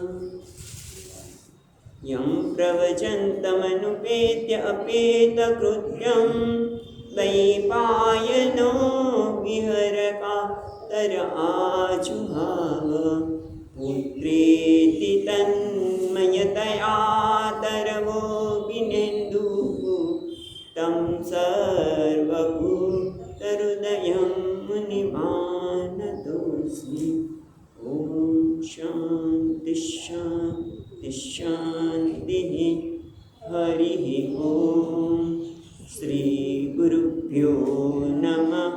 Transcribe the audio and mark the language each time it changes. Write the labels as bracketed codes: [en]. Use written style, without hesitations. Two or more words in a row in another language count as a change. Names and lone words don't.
[sa] યમ પ્રવચંતમનુપેત્ય અપેતકૃત્યં દૈપાયનો વિહરકાતર આજુહાવ પુત્રેતિ તન્મયતયા તરવોપિનેન્દુઃ तं सर्वभूतहृदयं मुनिमानतोऽस्मि. ॐ शान्ति शान्ति शान्तिः. हरिः ॐ. श्रीगुरुभ्यो नमः.